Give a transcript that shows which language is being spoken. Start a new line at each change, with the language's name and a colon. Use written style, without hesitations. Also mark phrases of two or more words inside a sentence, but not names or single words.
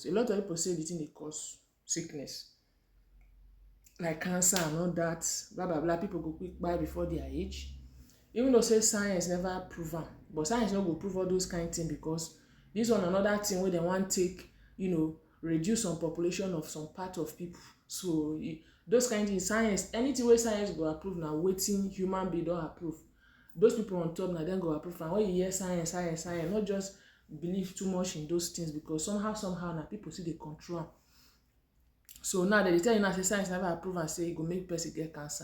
Nigerian Pidgin: A lot of people say the thing dey cause sickness like cancer and all that, blah blah blah. People go quick buy before their age, even though say science never prove am. But science no go prove all those kind thing, because this one another thing wey they want take reduce some population of some part of people. So those kind things, science, anything wey science go approve na wetin human being don approve. Those people on top na dem go approve. And when you hear science, not just believe too much in those things, because somehow na people still dey control am. So now they tell you now say science never approve and say e go make person get cancer.